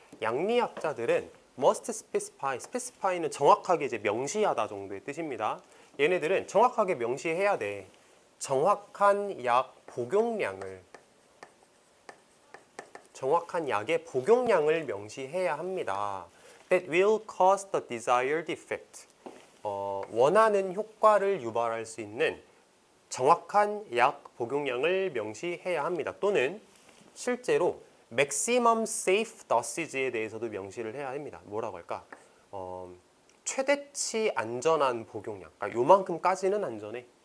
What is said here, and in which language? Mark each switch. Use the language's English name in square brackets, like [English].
[Korean] 양리학자들은 must specify, specify는 정확하게 이제 명시하다 정도의 뜻입니다. 얘네들은 정확하게 명시해야 돼. 정확한 약 복용량을, 정확한 약의 복용량을 명시해야 합니다. [English] That will cause the desired effect. [Korean] 원하는 효과를 유발할 수 있는 정확한 약 복용량을 명시해야 합니다. 또는 실제로 maximum safe dosage 에 대해서도 명시를 해야 합니다. 뭐라고 할까? 최대치 안전한 복용량. 그러니까 요만큼까지는 안전해.